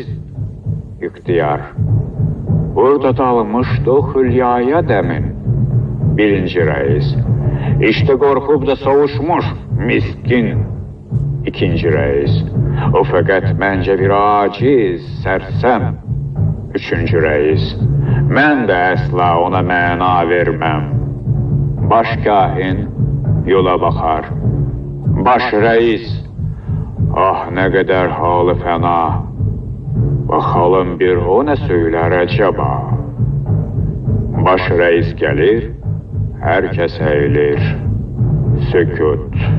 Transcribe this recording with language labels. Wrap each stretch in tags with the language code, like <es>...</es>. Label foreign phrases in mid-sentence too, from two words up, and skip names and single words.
<tr>İhtiyar, burada dalmışdı o hülyaya demin. Birinci reis, işte korkup da soğuşmuş, miskin. İkinci reis, o fakat bence bir aciz, sersem. Üçüncü reis,</tr> <az>mən də əsla ona məna verməm.</az> <tr>Başkâhin yola bakar. Baş reis, ah ne kadar halı fena. Bakalım bir o ne söyler acaba? Baş reis gelir, herkes eğilir. Sükut.</tr>